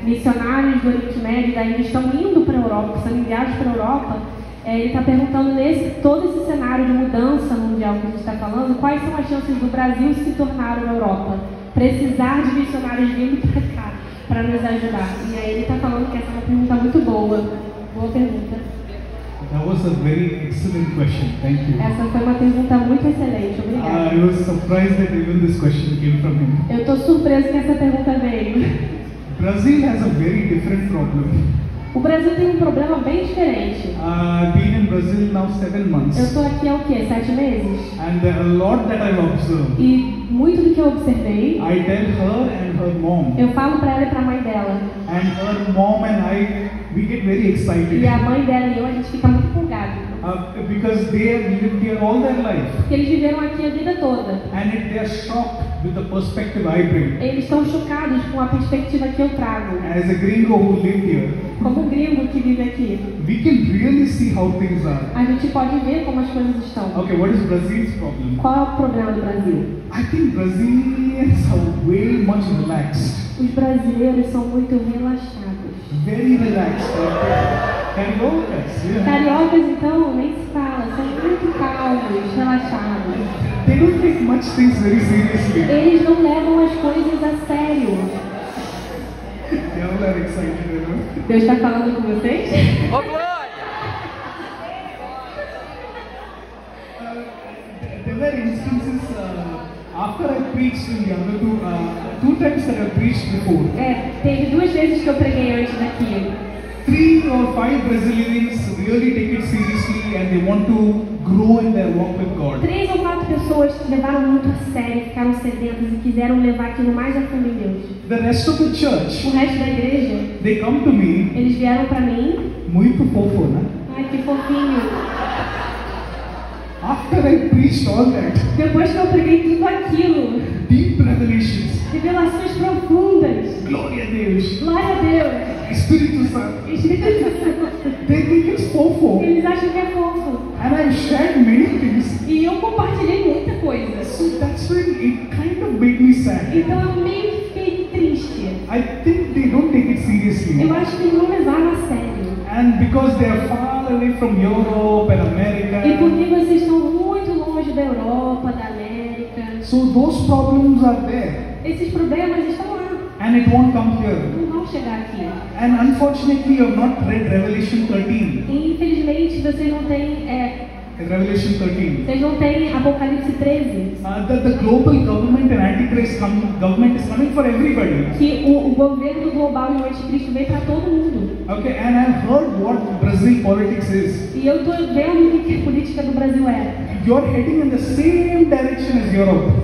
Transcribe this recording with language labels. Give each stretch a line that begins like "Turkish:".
Portuguese: Missionários do Oriente Médio da Índia estão indo para a Europa, sendo enviados para a Europa. Ele está perguntando todo esse cenário de mudança mundial que a gente está falando, quais são as chances do Brasil se tornar uma Europa? Precisar de missionários vindo para cá, para nos ajudar. E aí ele está falando que essa é uma pergunta muito boa. Boa pergunta.
English: That was a very excellent question. Thank you.
Portuguese: Essa foi uma pergunta muito excelente. Obrigada.
English: I was surprised that even this question came from him.
Portuguese: Eu estou surpreso que essa pergunta veio.
English: Brazil has a very different problem.
Portuguese: O Brasil tem um problema bem diferente.
English: I've been in Brazil now 7 months.
Portuguese: Eu estou aqui há o quê? 7 meses?
English: And a lot that I've observed.
Portuguese: E muito do que eu observei,
English: I tell her and her mom.
Portuguese: eu falo para ela e para a mãe dela.
English: And her mom and I, we get very excited.
Portuguese: E a mãe dela e eu, a gente fica muito empolgado.
English: Because they have lived here all their life.
Portuguese: Porque eles viveram aqui a vida toda.
English: And they are shocked with the perspective I bring.
Portuguese: Eles estão chocados com a perspectiva que eu trago.
English: As a gringo who lived here,
Portuguese: como um gringo que vive aqui,
English: we can really see how things are.
Portuguese: A gente pode ver como as coisas estão.
English: Okay, what is Brazil's problem?
Portuguese: Qual é o problema do Brasil?
English: I think Brazilians are way much relaxed.
Portuguese: Os brasileiros são muito relaxados.
English: Very relaxed. Cariocas, yeah.
Portuguese: Cariocas, então, nem se fala, são muito calmos, relaxados.
English: They don't take much things very seriously.
Portuguese: Eles não levam as coisas a sério.
English: They all are excited, you know?
Portuguese: Deus está falando com vocês? Ô, glória!
English: were instances after I preached in the other two times that I preached before.
Portuguese: Teve 2 vezes que eu preguei antes daqui.
English: 3 or 5 Brazilians really take it seriously and they want to grow in their walk with God.
Portuguese: 3 ou 4 pessoas levaram muito a sério, ficaram sedentas e quiseram levar aquilo mais a fundo em Deus.
English: The rest of the church,
Portuguese: O resto da igreja,
English: they come to me,
Portuguese: eles vieram para mim. muito fofo, né? Ai, que fofinho.
English: After I preached all that,
Portuguese: Depois que eu preguei tudo aquilo,
English: deep revelations,
Portuguese: revelações profundas, Glória a Deus, glória a Deus, Espírito Santo, Espírito Santo,
English: they think it's fofo.
Portuguese: eles acham que é fofo.
English: And I've shared many things.
Portuguese: E eu compartilhei muita coisa.
English: So that's when it kind of made me sad.
Portuguese: Então eu meio que fiquei triste.
English: I think they don't take it seriously.
Portuguese: Eu acho que eles não levaram a sério.
English: And because they are far away from Europe and
Portuguese: E porque
English: America,
Portuguese: vocês estão muito longe da Europa, da América,
English: so those problems are there.
Portuguese: esses problemas estão lá.
English: And it won't come here.
Portuguese: Não vão chegar aqui.
English: And unfortunately, you have not read Revelation 13.
Portuguese: E infelizmente vocês não têm,
English: Revelation 13.
Portuguese: vocês não têm Apocalipse 13.
English: That the global government and Antichrist government is coming for everybody.
Portuguese: Que o governo global e o anticristo vem para todo mundo.
English: Okay, and I've heard what Brazil politics is.
Portuguese: E eu estou vendo o que a política do Brasil é.
English: You're heading in the same direction as Europe.